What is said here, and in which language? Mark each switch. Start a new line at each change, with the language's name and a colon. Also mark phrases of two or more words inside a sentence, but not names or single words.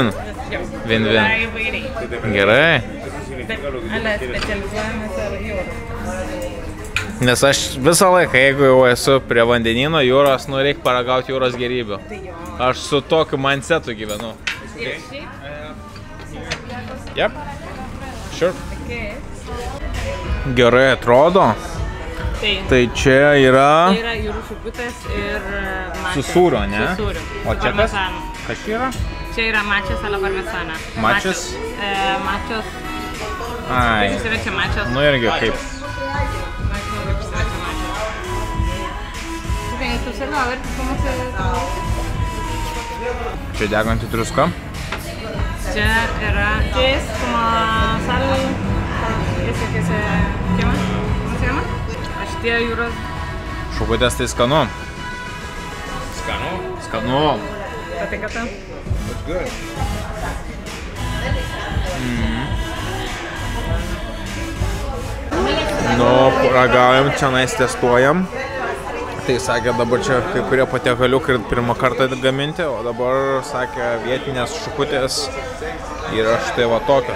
Lithuanian: Win-win. Tai įvairiai. Gerai. Bet, ale, specializuojamės ar jūrų. Nes aš visą laiką, jeigu jau esu prie vandenyno jūros, nu reikia paragauti jūros gerybių. Aš su tokiu mindsetu gyvenu. Ir šiaip?
English: Yep. Sure.
Lithuanian: Gerai atrodo. Tai čia yra... Tai yra jūrų šuputės ir mačia. Su sūrio, ne? Su sūriu. O čia kas? Kas čia yra? Čia yra mačias alla parmesana. Mačias? Mačios. Ai. Kaip išsiverčia mačios? Nu irgi kaip. Čia deganti druska. Čia yra... Čia
Spanish: es como sal... Ese que se quema. ¿Cómo se llama?
Lithuanian: Šitie jūros... Šukutės tai skanu. Skanu? Skanu. Patinka tam?
English: That's good.
Lithuanian: Nu, ragaujam, čia nais testuojam. Tai sakė, dabar čia kai kurie patiekaliukai pirmą kartą gaminti, o dabar sakė vietinės šukutės yra štai va tokios.